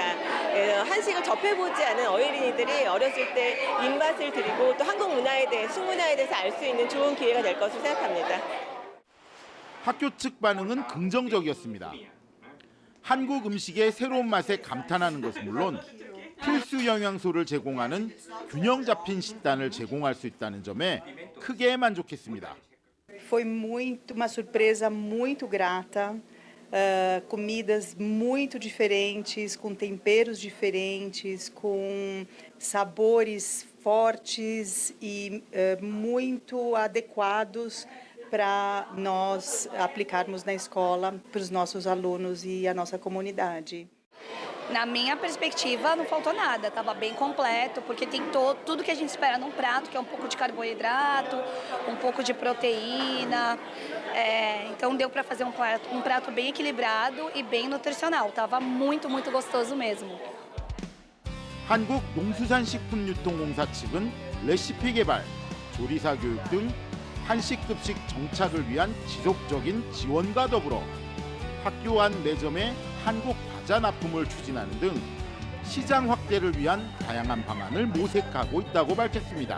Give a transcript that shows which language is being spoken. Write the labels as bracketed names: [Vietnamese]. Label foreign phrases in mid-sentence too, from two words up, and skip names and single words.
[Korean] 한식을 접해보지 않은 어린이들이 어렸을 때 입맛을 들이고 또 한국 문화에 대해, 식문화에 대해서 알 수 있는 좋은 기회가 될 것으로 생각합니다. 학교 측 반응은 긍정적이었습니다. 한국 음식의 새로운 맛에 감탄하는 것은 물론 필수 영양소를 제공하는 균형 잡힌 식단을 제공할 수 있다는 점에 크게 만족했습니다. [Portuguese] Foi uma surpresa muito grata, comidas muito diferentes, com temperos diferentes, com sabores fortes e muito adequados para nós aplicarmos na escola, para os nossos alunos e a nossa comunidade. Na minha perspectiva, não faltou nada, estava bem completo, porque tem tudo que a gente espera num prato, que é um pouco de carboidrato, um pouco de proteína. Então deu para fazer um prato bem equilibrado e bem nutricional. Estava muito, muito gostoso mesmo. [Korean] 한국농수산식품유통공사 측은 레시피 개발, 조리사 교육 등 한식급식 정착을 위한 지속적인 지원과 더불어 학교 안 매점에 한국 과자 납품을 추진하는 등 시장 확대를 위한 다양한 방안을 모색하고 있다고 밝혔습니다.